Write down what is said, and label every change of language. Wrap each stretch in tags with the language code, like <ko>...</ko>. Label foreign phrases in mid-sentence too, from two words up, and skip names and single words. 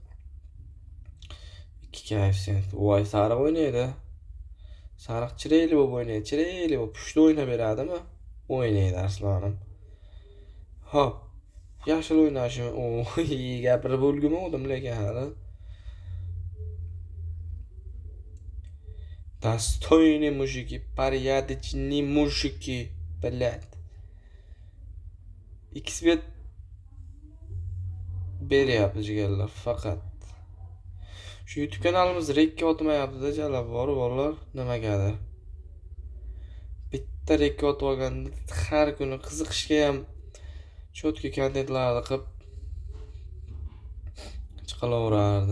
<uz>2 koeffitsient. Voy sariq o'ynaydi. Sariq chirayli bo'lib o'ynaydi. Chirayli bo'lib pushti o'ynab beradimi? O'ynaydi Arslonim. Hop. Yashil o'ynashim. Gapirib bo'lgim lekin hali.</uz> <ru>Достойные мужики, порядочные мужики, блядь.</ru> <uz>Xbet beryapti jigarlar faqat. Shu YouTube kanalimiz rekka otmayapti-da jala bor-borlar nimagadir. Bitta rekka otib olganda har kuni qiziqishga ham chotki kontentlarni qilib chiqaverardi.</uz>